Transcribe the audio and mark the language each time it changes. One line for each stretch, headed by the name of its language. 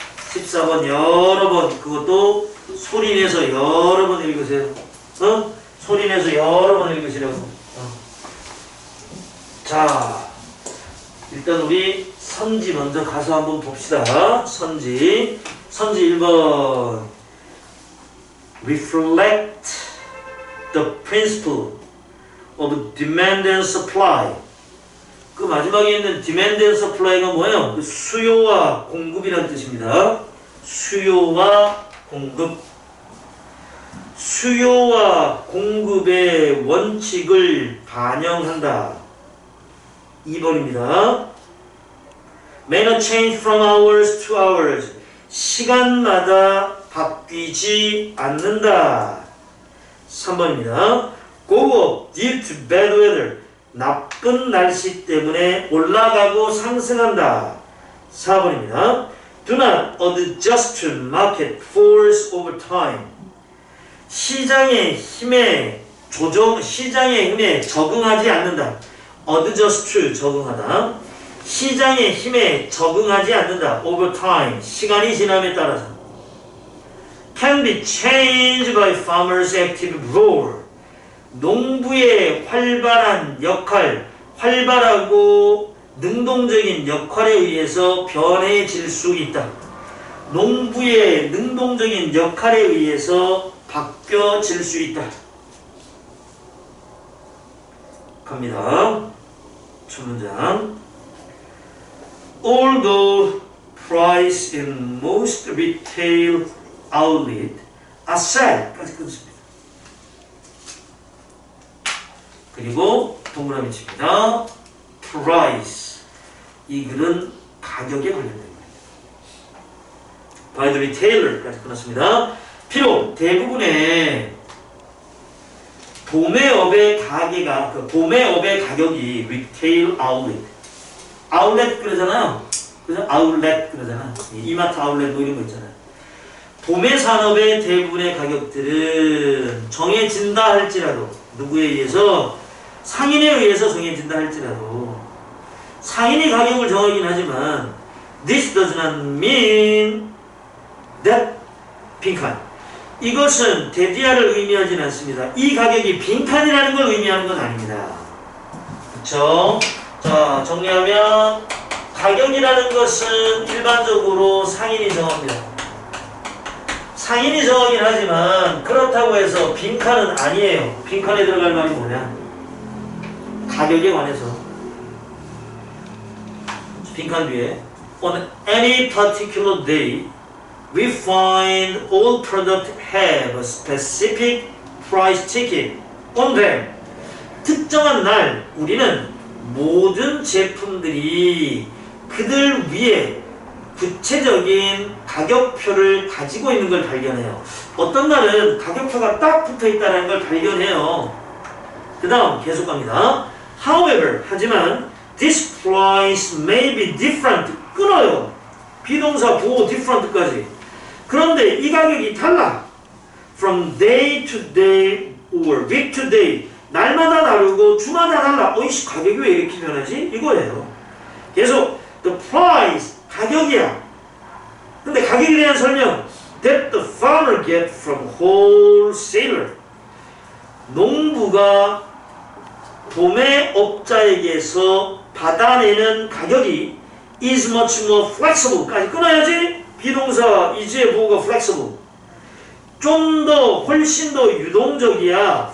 Korean: 14번 여러 번, 그것도 소리내서 여러 번 읽으세요. 소리내서 여러 번 읽으시라고. 자, 일단 우리 선지 먼저 가서 한번 봅시다. 선지 1번.
English: Reflect the principle of demand and supply.
Korean: 그 마지막에 있는
English: demand and supply
Korean: 가 뭐예요? 그 수요와 공급이라는 뜻입니다. 수요와 공급. 수요와 공급의 원칙을 반영한다. 2번입니다.
English: May not change from hours to hours.
Korean: 시간마다 바뀌지 않는다. 3번입니다.
English: Go up due to bad weather.
Korean: 나쁜 날씨 때문에 올라가고 상승한다. 4번입니다.
English: Do not adjust to market force over time.
Korean: 시장의 힘에 적응하지 않는다.
English: adjust to
Korean: 적응하다. 시장의 힘에 적응하지 않는다.
English: over time
Korean: 시간이 지남에 따라서.
English: can be changed by farmers' active role.
Korean: 농부의 활발한 역할, 활발하고 능동적인 역할에 의해서 변해질 수 있다. 농부의 능동적인 역할에 의해서 바뀌어질 수 있다. 갑니다. 첫 문장.
English: Although price in most retail outlet are set.
Korean: 까지 끊습니다. 그리고 동그라미 칩니다.
English: price.
Korean: 이 글은 가격에 관련된 겁니다.
English: by the retailer
Korean: 까지 끊었습니다. 비록 대부분의 도매업의 가격이 retail outlet 그러잖아요. 그래서 outlet 그러잖아. 이마트 아울렛 뭐 이런 거 있잖아요. 도매 산업의 대부분의 가격들은 정해진다 할지라도 누구에 의해서 상인에 의해서 정해진다 할지라도 상인이 가격을 정하긴 하지만
English: this does not mean that
Korean: 빈칸. 이것은 데디아를 의미하지는 않습니다. 이 가격이 빈칸이라는 걸 의미하는 건 아닙니다. 그쵸? 자, 정리하면 가격이라는 것은 일반적으로 상인이 정합니다. 상인이 정하긴 하지만 그렇다고 해서 빈칸은 아니에요. 빈칸에 들어갈 말이 뭐냐? 가격에 관해서. 빈칸 뒤에
English: On any particular day we find all products have a specific price ticket on them.
Korean: 특정한 날 우리는 모든 제품들이 그들 위에 구체적인 가격표를 가지고 있는 걸 발견해요. 어떤 날은 가격표가 딱 붙어있다는 걸 발견해요. 그 다음 계속 갑니다.
English: However,
Korean: 하지만
English: this price may be different.
Korean: 끊어요. 비동사 보호 different까지. 그런데 이 가격이 달라.
English: From day to day or week to day.
Korean: 날마다 다르고 주마다 달라. 어이씨 가격이 왜 이렇게 변하지? 이거예요. 계속
English: the price
Korean: 가격이야. 근데 가격에 대한 설명
English: that the farmer get from wholesaler.
Korean: 농부가 도매업자에게서 받아내는 가격이
English: is much more flexible
Korean: 까지 끊어야지. 비동사 is의 보호가 flexible. 좀 더 훨씬 더 유동적이야.